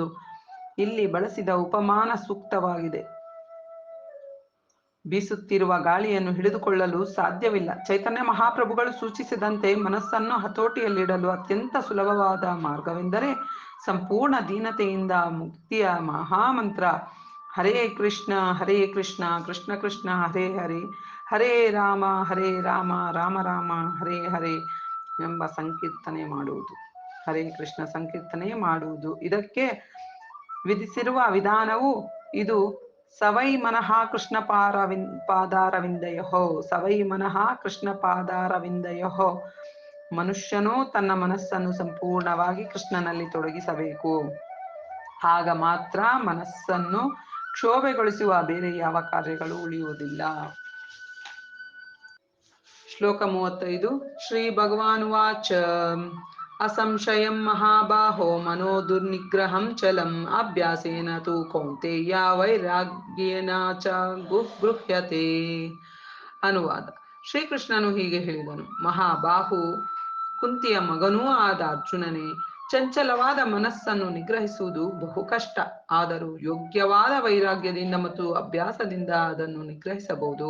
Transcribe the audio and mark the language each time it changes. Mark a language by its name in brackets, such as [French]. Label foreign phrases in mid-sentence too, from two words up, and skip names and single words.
[Kannada] ಇಲ್ಲಿ ಬಳಸಿದ ಉಪಮಾನ ಸೂಕ್ತವಾಗಿದೆ. ಬೀಸುತ್ತಿರುವ ಗಾಳಿಯನ್ನು ಹಿಡಿದುಕೊಳ್ಳಲು ಸಾಧ್ಯವಿಲ್ಲ. ಚೈತನ್ಯ ಮಹಾಪ್ರಭುಗಳು ಸೂಚಿಸಿದಂತೆ ಮನಸ್ಸನ್ನು ಹತೋಟಿಯಲ್ಲಿಡಲು ಅತ್ಯಂತ ಸುಲಭವಾದ ಮಾರ್ಗವೆಂದರೆ ಸಂಪೂರ್ಣ ದೀನತೆಯಿಂದ ಮುಕ್ತಿಯ ಮಹಾಮಂತ್ರ [Sanskrit] ಹರೇ ಕೃಷ್ಣ ಕೃಷ್ಣ ಕೃಷ್ಣ ಹರೇ ಹರೇ, ಹರೇ ರಾಮ ರಾಮ ರಾಮ ಹರೇ ಹರೇ [Kannada] ಎಂಬ ಸಂಕೀರ್ತನೆ ಮಾಡುವುದು. ಹರೇ ಕೃಷ್ಣ ಸಂಕೀರ್ತನೆ ಮಾಡುವುದು. ಇದಕ್ಕೆ ವಿಧಿಸಿರುವ ವಿಧಾನವು ಇದು [Sanskrit] ಸವೈ ಮನಃ ಕೃಷ್ಣ ಪಾದಾರವಿಂದಯೋ, ಸವೈ ಮನಃ ಕೃಷ್ಣ ಪಾದಾರವಿಂದಯೋ. [Kannada] ಮನುಷ್ಯನು ತನ್ನ ಮನಸ್ಸನ್ನು ಸಂಪೂರ್ಣವಾಗಿ ಕೃಷ್ಣನಲ್ಲಿ ತೊಡಗಿಸಬೇಕು. ಆಗ ಮಾತ್ರ ಮನಸ್ಸನ್ನು ಕ್ಷೋಭೆಗೊಳಿಸುವ ಬೇರೆ ಯಾವ ಕಾರ್ಯಗಳು ಉಳಿಯುವುದಿಲ್ಲ. ಶ್ಲೋಕ 35. [Sanskrit] ಶ್ರೀ ಭಗವಾನುವಾಚ ಅಸಂಶಯಂ ಮಹಾಬಾಹೋ ಮನೋ ದುರ್ನಿಗ್ರಹಂ ಚಲಂ ಅಭ್ಯಾಸೇನ ತು ಕೌಂತೆಯ ವೈರಾಗ್ಯೇನ ಚ ಗೃಹ್ಯತೆ. [Kannada] ಅನುವಾದ. ಶ್ರೀಕೃಷ್ಣನು ಹೀಗೆ ಹೇಳಿದನು: ಮಹಾಬಾಹು, ಕುಂತಿಯ ಮಗನೂ ಆದ ಅರ್ಜುನನೇ, ಚಂಚಲವಾದ ಮನಸ್ಸನ್ನು ನಿಗ್ರಹಿಸುವುದು ಬಹು ಕಷ್ಟ. ಆದರೂ ಯೋಗ್ಯವಾದ ವೈರಾಗ್ಯದಿಂದ ಮತ್ತು ಅಭ್ಯಾಸದಿಂದ ಅದನ್ನು ನಿಗ್ರಹಿಸಬಹುದು.